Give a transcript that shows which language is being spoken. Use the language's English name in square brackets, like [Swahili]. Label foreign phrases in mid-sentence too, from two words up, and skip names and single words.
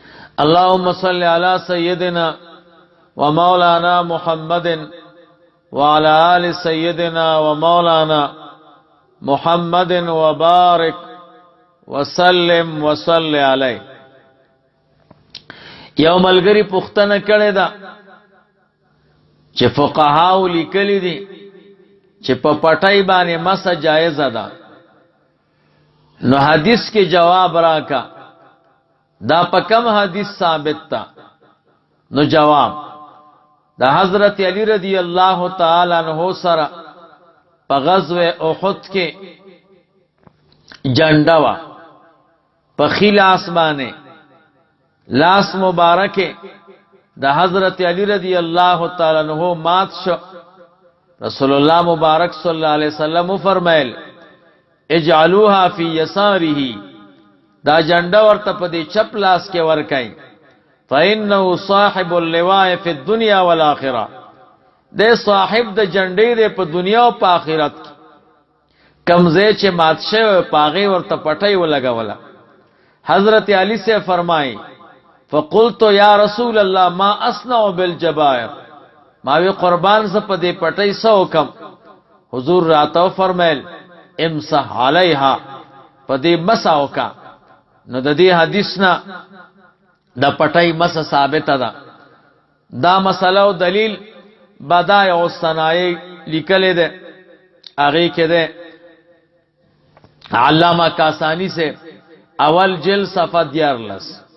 [Arabic] اللهم صل على سيدنا ومولانا محمد وعلى آل سيدنا ومولانا محمد وبارك وسلم وصل علیه. [Pashto] یو ملګری پوښتنه کړې ده چې فقهاو لیکلي دي چې په پټای باندې مسه جایز ده، نو حدیث کې جواب راکا دا په کوم حدیث ثابت تا؟ نو جواب دا حضرت علی [Arabic] رضی اللہ تعالی عنہ [Pashto] سره په غزوه احد کې جنډا وا په خلاص باندې لاس مبارکه د حضرت علی [Arabic] رضی اللہ تعالی عنہ [Pashto] مات شو. رسول الله مبارک [Arabic] صلی الله علیه وسلم [Pashto] فرمایل [Arabic] اجعلوها فی یساره، [Pashto] دا جنډا ورته په دې چپ لاس کې ورکای، فإنه صاحب اللواء فی الدنیا والآخرة، دې صاحب د جنډې دې په دنیا او په آخرت کې. کمزې چې مات شوی پاغي ورته پټي ولګوله. حضرت علی سے فرمای [Arabic] فقلت یا رسول الله ما اصنع بالجبائر، [Pashto] ما وی قربان ز په دې پټي سو کم. حضور راته فرمایل [Arabic] امسح علیها، [Pashto] په دې مساو کا. نو د دې حدیث نه د پټي مس ثابت ده. دا مسله او دلیل بدایع الصنایع لیکل ده، هغه کې ده علامہ کاسانی [Urdu] سے اول جلد صفحہ [Pashto] 11.